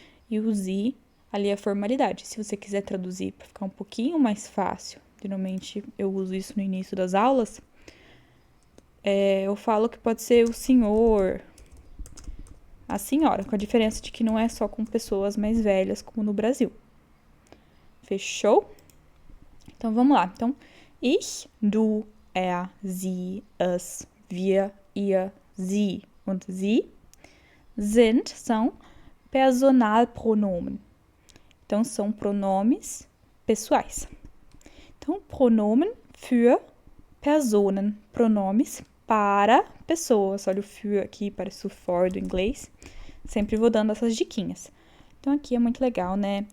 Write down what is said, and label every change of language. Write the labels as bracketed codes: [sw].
[pt] E o sie, ali é a formalidade. Se você quiser traduzir para ficar um pouquinho mais fácil, geralmente eu uso isso no início das aulas, eu falo que pode ser o senhor, a senhora, com a diferença de que não é só com pessoas mais velhas, como no Brasil. Fechou? Então, vamos lá. [de] Então, ich, du, er, sie, es, wir, ihr, sie und sie sind, são Personalpronomen. [pt] Então, são pronomes pessoais. Então, [de] Pronomen für Personen. [pt] Pronomes para pessoas. Olha o für aqui, parece o for do inglês. Sempre vou dando essas diquinhas. Então, aqui é muito legal, né?